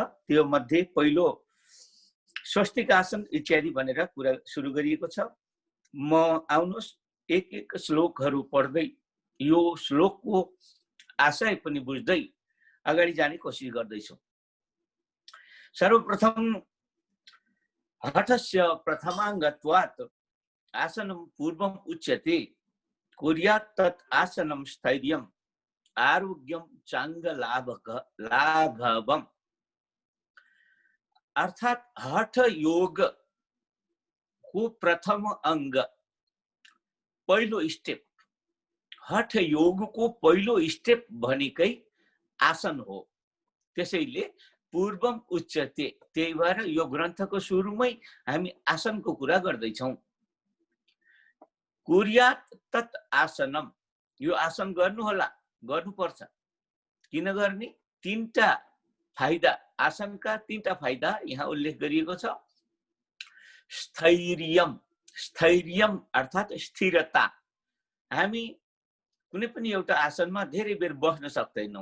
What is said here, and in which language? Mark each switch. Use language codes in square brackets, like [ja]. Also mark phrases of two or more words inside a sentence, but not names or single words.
[ne] त्यो मध्ये पहिलो स्वस्तिक आसन इत्यादि भनेर कुरा सुरु गरिएको छ। म आउनुहोस् एक एक श्लोकहरू पढ्दै यो श्लोकको आशय पनि बुझ्दै अगाडि जाने कोसिस गर्दैछु। [sa] सर्वप्रथम हठस्य प्रथमाङ्गत्वात् आसनं पूर्वम् उच्यते, कुर्यात् तत् आसनं स्थैर्यम् आरोग्यम चाङ्गलाघवम्। [ne] अर्थात् हठ योग को प्रथम अंग, पहिलो स्टेप, हठ योग को पहिलो स्टेप भनेकै आसन हो। [sa] त्यसैले पूर्वम उच्यते, [ne] त्यही भएर यो ग्रन्थको सुरुमै हामी आसनको कुरा गर्दैछौँ। [sa] कुर्यात् तत् आसनम, [ne] यो आसन गर्नुहोला, गर्नुपर्छ। किन गर्ने? तीनटा फाइदा, आसनका तीनटा फाइदा यहाँ उल्लेख गरिएको छ। [sa] स्थैर्यम, स्थैर्यम [ne] अर्थात् स्थिरता। हामी कुनै पनि एउटा आसनमा धेरै बेर बस्न सक्दैनौँ।